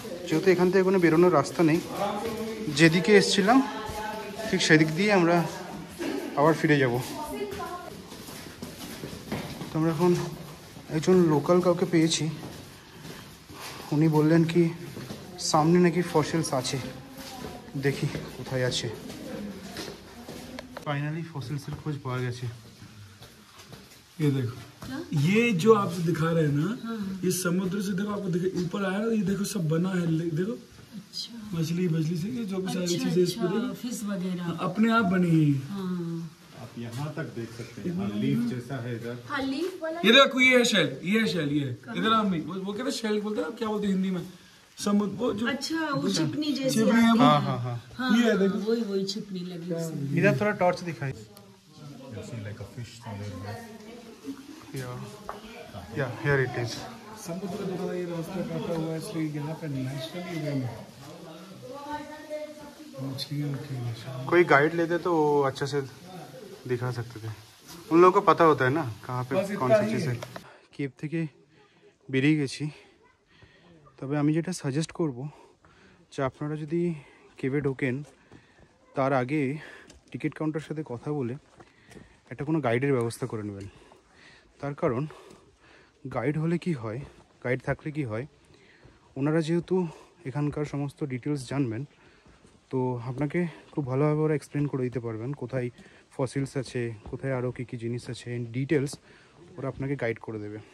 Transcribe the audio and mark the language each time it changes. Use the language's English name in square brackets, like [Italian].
[Bangla] যেহেতু এখান থেকে কোনো বেরোনোর রাস্তা নেই, যেদিকে এসেছিলাম ঠিক সেদিক দিয়ে আমরা আবার ফিরে যাব। তো আমরা এখন একজন লোকাল কাউকে পেয়েছি, উনি বললেন কি সামনে নাকি ফসিলস আছে, দেখি কোথায় আছে। ফাইনালি ফসিলসের খোঁজ পাওয়া গেছে। [Hindi] ये देखो, ये जो आप दिखा रहे हैं ना, ये समुद्र से देखो, आपको ऊपर आया ना, ये देखो सब बना है, देखो मछली से ये जो भी सारी चीजें इस पे फिश वगैरह अपने आप बनी है। आप यहाँ तक देख सकते हैं, लीफ जैसा है इधर। ये देखो, ये है शेल, ये है शेल, ये इधर आप वो कहते हैं शेल बोलते हैं, क्या बोलते हैं हिंदी में, समुद्र वो जो अच्छा वो छिपनी जैसी छिपनी है, हाँ हाँ हाँ, ये है देखो, वही छिपनी लगी उसमें। इधर थोड़ा टॉर्च दिखाई। [English] like a fish somewhere here. Yeah, here it is. [Hindi] समुद्र का थोड़ा ये रास्ता काटा हुआ है, इसलिए यहाँ पे नेचुरली वे में मछलियाँ रखी हुई हैं। कोई गाइड लेते तो वो अच्छे से दिखा सकते थे, उन लोगों को पता होता है ना कहाँ पे कौन सी चीज़ है। [Bangla] কেভ থেকে বেরিয়ে গেছি, তবে আমি যেটা সাজেস্ট করব যে আপনারা যদি কেভে ঢোকেন তার আগে টিকিট কাউন্টারের সাথে কথা বলে একটা কোনো গাইডের ব্যবস্থা করে নেবেন। তার কারণ গাইড হলে কি হয়, গাইড থাকলে কি হয়, ওনারা যেহেতু এখানকার সমস্ত ডিটেলস জানবেন, তো আপনাকে খুব ভালোভাবে ওরা এক্সপ্লেন করে দিতে পারবেন কোথায় ফসিলস আছে, কোথায় আরও কী কী জিনিস আছে, ডিটেলস ওরা আপনাকে গাইড করে দেবে।